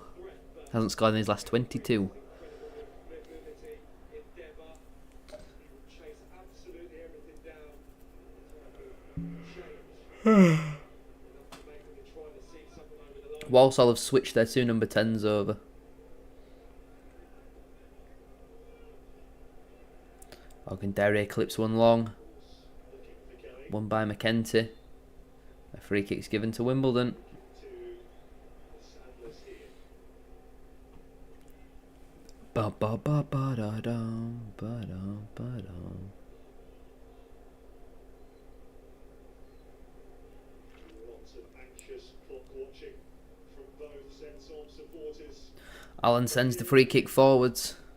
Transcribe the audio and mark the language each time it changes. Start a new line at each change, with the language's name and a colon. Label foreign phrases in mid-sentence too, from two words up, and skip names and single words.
English: Hasn't scored in his last 22. Walsall have switched their 2 number 10s over. Ogundere clips one long. One by McKenty. A free kick's given to Wimbledon. Ba ba ba ba da dum ba dum ba dum. Allen sends the free kick forwards.